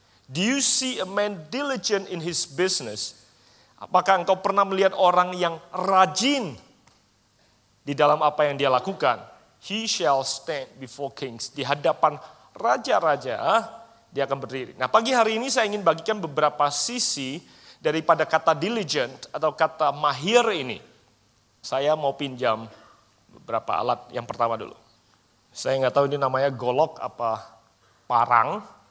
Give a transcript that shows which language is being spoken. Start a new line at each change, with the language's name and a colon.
English: Do you see a man diligent in his business?
Indonesian: Apakah engkau pernah melihat orang yang rajin di dalam apa yang dia lakukan?
English: He shall stand before kings.
Indonesian: Di hadapan raja-raja, dia akan berdiri. Nah, pagi hari ini saya ingin bagikan beberapa sisi daripada kata diligent atau kata mahir ini. Saya mau pinjam beberapa alat. Yang pertama dulu. Saya nggak tahu ini namanya golok apa parang.